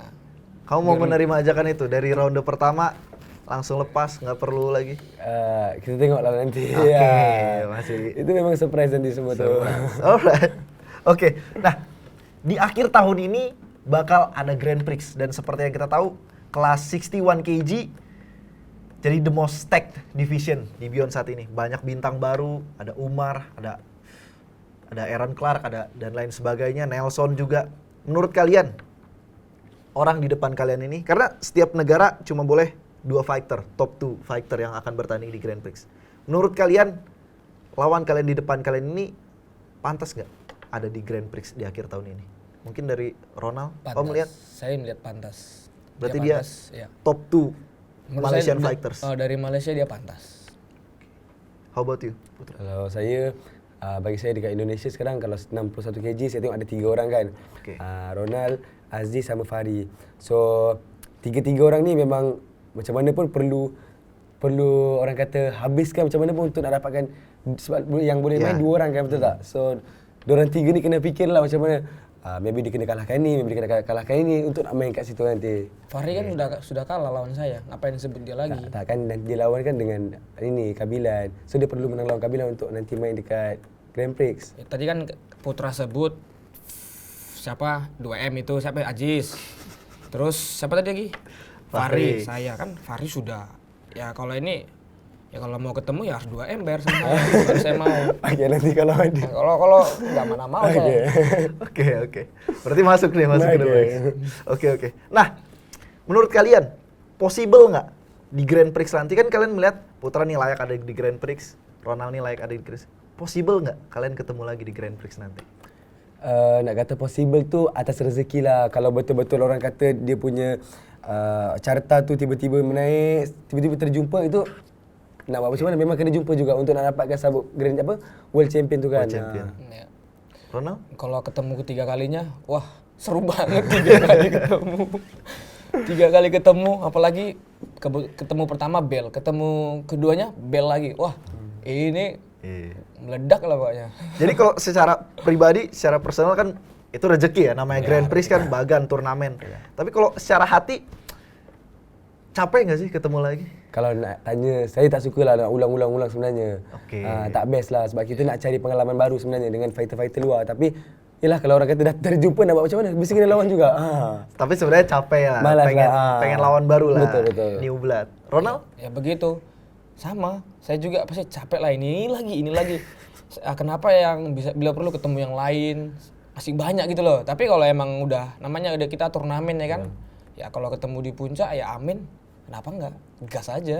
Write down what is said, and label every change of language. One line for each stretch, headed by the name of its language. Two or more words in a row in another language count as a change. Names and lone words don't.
Indonesian: Kamu mau menerima ajakan itu dari ronde pertama langsung lepas, nggak perlu lagi?
Malay: Kita tengok lah nanti.
Indonesian: Oke, masih. Itu memang surprise nanti semua tuh. Alright. Oke. Nah, di akhir tahun ini bakal ada Grand Prix dan seperti yang kita tahu, kelas 61 kg jadi
English: the most stacked division
Indonesian: di Beyond saat ini. Banyak bintang baru, ada Umar, ada Aaron Clark, dan lain sebagainya, Nelson juga. Menurut kalian, orang di depan kalian ini, karena setiap negara cuma boleh 2 fighter, top 2 fighter yang akan bertanding di Grand Prix. Menurut kalian, lawan kalian di depan kalian ini pantas nggak ada di Grand Prix di akhir tahun ini? Mungkin dari Ronald, kamu melihat? Saya melihat pantas. Berarti dia
English: top 2 Malaysian fighters.
Indonesian: Dari Malaysia dia pantas.
English: How about you?
Malay: Kalau saya, bagi saya dekat Indonesia sekarang kalau 61 kg saya tengok ada 3 orang kan. Ronald, Aziz sama Fahri. So tiga-tiga orang ni memang macam mana pun perlu orang kata habiskan macam mana pun untuk nak dapatkan, sebab yang boleh main 2 orang kan, betul tak? So diorang 3 ni kena fikirlah macam mana. Maybe dia kena kalahkan ni, maybe dia kena kalahkan ini untuk nak main kat situ nanti.
Indonesian: Fahri kan sudah kalah lawan saya, ngapain sebut dia lagi?
Malay: Tak kan dia lawan kan dengan ini Kabilan. So dia perlu menang lawan Kabilan untuk nanti main dekat Grand Prix. Tadi kan Putra sebut siapa 2M itu, siapa Aziz.
Indonesian: Terus siapa tadi lagi? Fahri. Saya kan Fahri sudah. Ya kalau ini Ya kalau mau ketemu ya harus 2 ember sama baru saya mau. Oke, nanti kalau ada. Nah, kalau nggak mana mau saya. Oke. Berarti masuk nih, masuk ke The Prix. Oke. Nah, menurut kalian possible nggak di Grand Prix nanti, kan kalian melihat Putra nih layak ada di Grand Prix, Ronald nih layak ada di Grand Prix. Possible nggak kalian ketemu lagi di Grand Prix nanti?
Malay: Nak kata possible tu atas rezeki lah. Kalau betul-betul orang kata dia punya carta tu tiba-tiba menaik, tiba-tiba terjumpa, itu nak buat macam mana memang kena jumpa juga untuk nak dapatkan sabuk World Champion tu kan.
English: World Champion.
Malay: Ya.
Indonesian: Ronald? Kalau ketemu ketiga kalinya, wah seru banget 3 kali ketemu. 3 kali ketemu, apalagi ketemu pertama bel, ketemu keduanya bel lagi. Wah, ini meledak lah pokoknya. Jadi kalau secara pribadi, secara personal kan itu rezeki ya, namanya Grand Prix kan bagan turnamen. Tapi kalau secara hati capek nggak sih ketemu lagi?
Malay: Kalau nak tanya, saya tak suka lah nak ulang-ulang sebenarnya. Okey. Tak best lah sebab kita nak cari pengalaman baru sebenarnya dengan fighter-fighter luar. Tapi yelah, kalau orang kata dah terjumpa nak buat macam mana? Mesti kena lawan juga. Tapi sebenarnya capek lah, Malas
Indonesian: pengen lawan baru lah. Betul.
English: New blood.
Indonesian: Ronald? Ya begitu. Sama, saya juga pasti capek lah ini lagi. Kenapa yang bisa bila perlu ketemu yang lain? Masih banyak gitu loh. Tapi kalau emang udah namanya udah kita turnamen ya kan. Ya kalau ketemu di puncak ya amin. Kenapa enggak? Gas aja.